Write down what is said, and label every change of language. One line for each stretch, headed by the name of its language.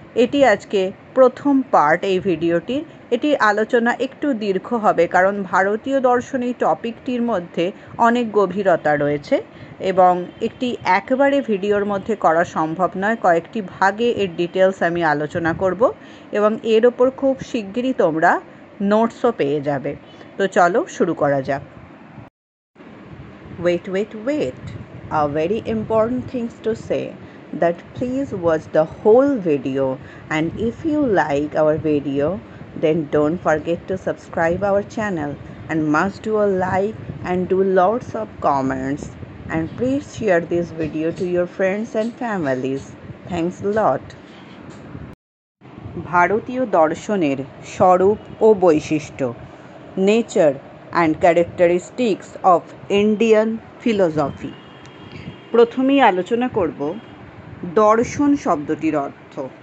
Bangla: এটি আজকে প্রথম পার্ট এই ভিডিওটির। এটির আলোচনা একটু দীর্ঘ হবে কারণ ভারতীয় দর্শন এই টপিকটির মধ্যে অনেক গভীরতা রয়েছে এবং একটি একবারে ভিডিওর মধ্যে করা সম্ভব নয়। কয়েকটি ভাগে এর ডিটেলস আমি আলোচনা করব এবং এর ওপর খুব শিগগিরই তোমরা নোটসও পেয়ে যাবে। তো চলো শুরু করা যাক।
English: Wait. A very important things to say that please watch the whole video, and if you like our video then don't forget to subscribe our channel and must do a like and do lots of comments, and please share this video to your friends and families. Thanks a lot.
Bangla: ভারতীয় দর্শনের স্বরূপ ও বৈশিষ্ট্য,
English: Nature and characteristics of Indian philosophy.
Bangla: প্রথমেই আলোচনা করব দর্শন শব্দটির অর্থ।